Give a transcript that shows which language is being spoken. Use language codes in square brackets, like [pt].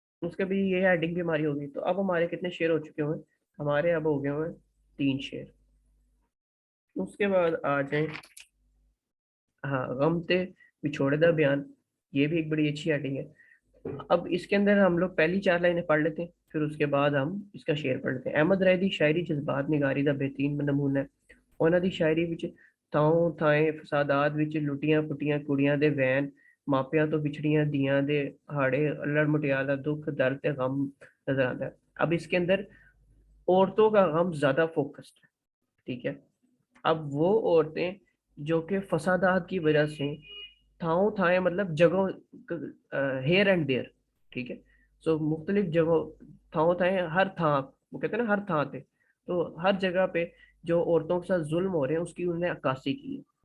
[hi] उसके भी ये हेडिंग भी हमारी होगी। तो अब हमारे कितने शेर हो चुके हुए हैं? हमारे अब हो गए हुए हैं 3 शेर। [pa] उसके बाद आ जाए, हाँ, गम ते विछोड़े दा बयान। [hi] ये भी एक बड़ी अच्छी हेडिंग है। अब इसके अंदर हम लोग पहली 4 लाइनें पढ़ लेते हैं, फिर उसके बाद हम इसका शेर पढ़ लेते हैं। [pa] अहमद राय दी शायरी जज्बात निगारी दा बेहतरीन नमूना है। ਉਹਨਾਂ ਦੀ ਸ਼ਾਇਰੀ ਵਿੱਚ ਥਾਂ ਥਾਂ ਫਸਾਦਾਤ ਵਿੱਚ ਲੁੱਟੀਆਂ ਪੁੱਟੀਆਂ ਕੁੜੀਆਂ ਦੇ ਵੈਨ, ਮਾਪਿਆਂ ਤੋਂ ਵਿਛੜੀਆਂ ਧੀਆਂ ਦੇ ਹਾੜੇ, ਅਲੜ ਮੁਟਿਆਰ ਦਾ दुख दर्द ਤੇ गम नजर आता है। [hi] अब इसके अंदर औरतों का गम ज्यादा फोकस्ड है। ठीक है, अब वो औरतें जो कि फसादात की वजह से थाओ थाए मतलब जगह, हेयर एंड देयर। ठीक है, सो मुख्तलिफ जगह थाओ थाए, हर था, वो कहते हैं ना हर था थे, तो हर जगह पे जो औरतों के साथ जुल्म हो रहे हैं उसकी उन्होंने अक्कासी की है।